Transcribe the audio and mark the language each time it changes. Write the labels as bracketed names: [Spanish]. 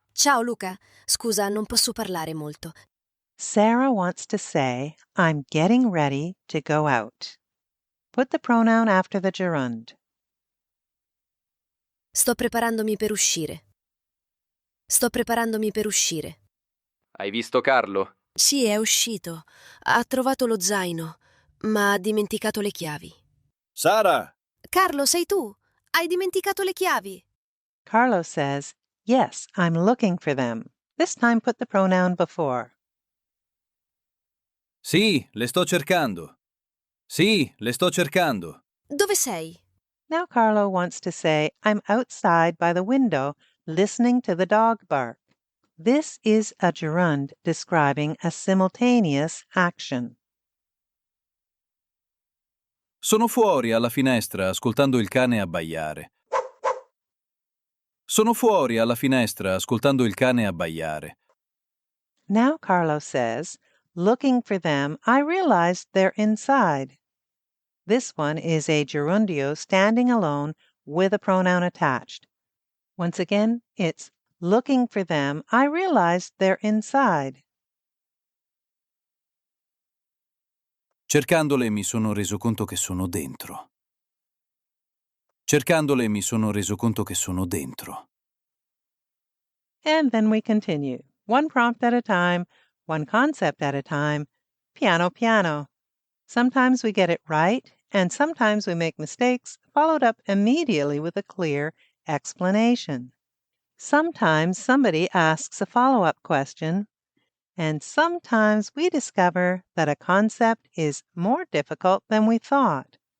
[Italian] Ciao Luca, scusa, non posso parlare molto. [English] Sara wants to say, I'm getting ready to go out. Put the pronoun after the gerund. [Italian] Sto preparandomi per uscire. Sto preparandomi per uscire. Hai visto Carlo? Sì, è uscito. Ha trovato lo zaino, ma ha dimenticato le chiavi. Sara! Carlo, sei tu? Hai dimenticato le chiavi? [English] Carlo says, yes, I'm looking for them. This time put the pronoun before. [Italian] Sì, le sto cercando. Sì, le sto cercando. Dove sei? [English] Now Carlo wants to say, I'm outside by the window listening to the dog bark. This is a gerund describing a simultaneous action. [Italian] Sono fuori alla finestra ascoltando il cane abbaiare. Sono fuori alla finestra ascoltando il cane abbaiare. [English] Now Carlo says, looking for them, I realized they're inside. This one is a gerundio standing alone with a pronoun attached. Once again, it's looking for them, I realized they're inside. [Italian] Cercandole mi sono reso conto che sono dentro. Cercandole mi sono reso conto che sono dentro. [English] And then we continue, one prompt at a time, one concept at a time, [Italian] piano piano. [English] Sometimes we get it right, and sometimes we make mistakes, followed up immediately with a clear explanation. Sometimes somebody asks a follow-up question, and sometimes we discover that a concept is more difficult than we thought.